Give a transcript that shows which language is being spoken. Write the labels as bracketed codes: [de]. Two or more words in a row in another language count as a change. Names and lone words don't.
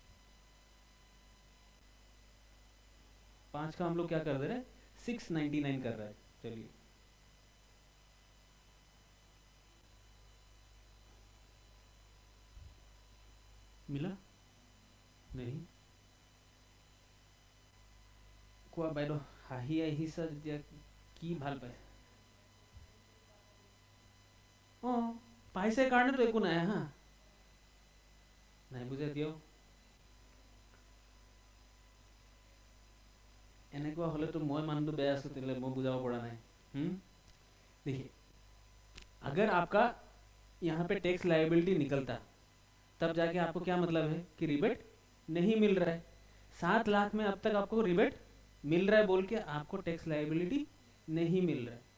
[hi] 5 का हम लोग क्या कर दे रहे हैं? 699 कर रहा है। चलिए, मिला नहीं? [as] কোৱা বাইদেউ হাঁহি আহিছা যেতিয়া কি ভাল পায়? অঁ, পাইছে কাৰণেতো একো নাই হা, নাই বুজাই দিয়ক। এনেকুৱা হ'লেতো মই মানুহটো বেয়া আছোঁ, তেতিয়াহ'লে মই বুজাব পৰা নাই। [hi] देखिए, अगर आपका यहाँ पे [en] tax liability [hi] निकलता तब जाके आपको क्या मतलब है कि रिबेट नहीं मिल रहा है। 7 लाख में अब तक आपको रिबेट मिल रहा है बोल के आपको [en] tax liability [hi] नहीं मिल रहा है।